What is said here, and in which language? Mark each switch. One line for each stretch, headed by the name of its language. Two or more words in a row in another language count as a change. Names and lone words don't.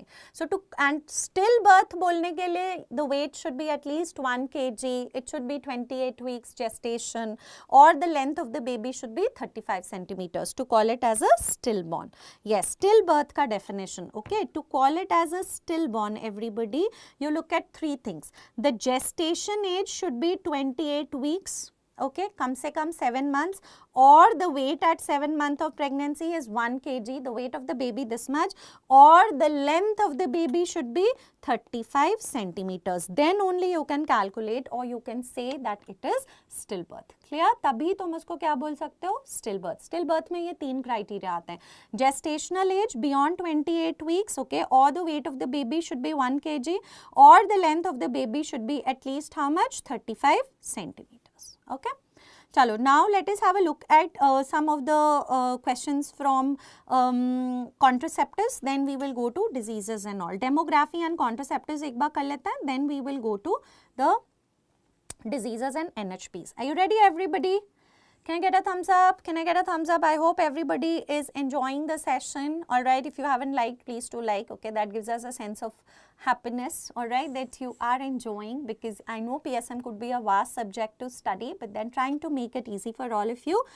English: So to and stillbirth
Hindi: बोलने के लिए,
English: the weight should be at least 1 kg, it should be 28 weeks gestation, or the length of the baby should be 35 centimeters to call it as a stillborn. Yes, stillbirth ka definition, okay, to call it as a stillborn, everybody, you look at 3 things. The gestation age should be 28 weeks, okay,
Hindi: कम से कम
English: 7 months, or the weight at 7 months of pregnancy is 1 kg, the weight of the baby this much, or the length of the baby should be 35 centimeters. Then only you can calculate or you can say that it is stillbirth. Clear?
Hindi: तभी तुम उसको क्या बोल सकते हो? Stillbirth. Stillbirth में ये 3 criteria आते हैं.
English: Gestational age beyond 28 weeks, okay, or the weight of the baby should be 1 kg, or the length of the baby should be at least how much? 35 centimeters. Okay. Chalo, now let us have a look at some of the questions from contraceptives. Then we will go to diseases and all. Demography and contraceptives
Hindi: एक बार कर लेते हैं.
English: Then we will go to the diseases and NHPs. Are you ready, everybody? Can I get a thumbs up? Can I get a thumbs up? I hope everybody is enjoying the session. Alright, if you haven't liked, please do like. Okay, that gives us a sense of happiness, alright, that you are enjoying, because I know PSM could be a vast subject to study, but then trying to make it easy for all of you.